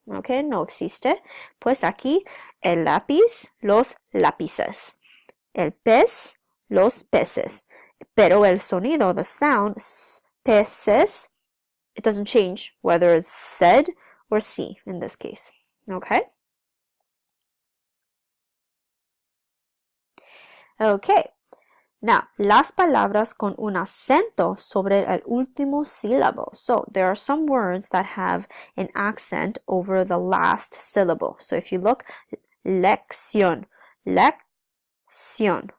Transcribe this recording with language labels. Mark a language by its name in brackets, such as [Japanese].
[Spanish] Okay, no existe. Pues aquí, el lápiz, los lápices. El pez, los peces. Pero el sonido, [English] the sound, peces, it doesn't change whether it's Z or C in this case. Okay? Okay, now, [Spanish] las palabras con un acento sobre el último sílabo. [English] So, there are some words that have an accent over the last syllable. So, if you look, lección, lección.